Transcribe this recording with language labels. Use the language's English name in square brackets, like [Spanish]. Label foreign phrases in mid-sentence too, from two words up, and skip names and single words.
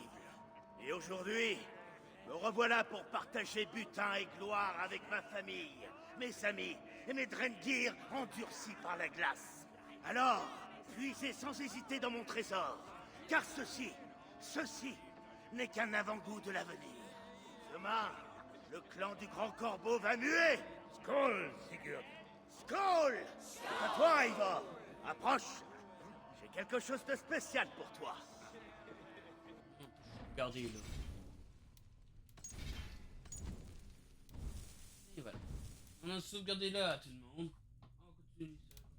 [French] Et aujourd'hui, me revoilà pour partager butin et gloire avec ma famille, mes amis et mes Drengir endurcis par la glace. Alors, puisez sans hésiter dans mon trésor, car ceci n'est qu'un avant-goût de l'avenir. Demain, le clan du Grand Corbeau va muer. Skål, Sigurd. Skål! C'est à toi, Eivor. Approche. J'ai quelque chose de spécial pour toi. Regardez-le. Et voilà. On a sauvegardé là, tout le monde. On continue ça.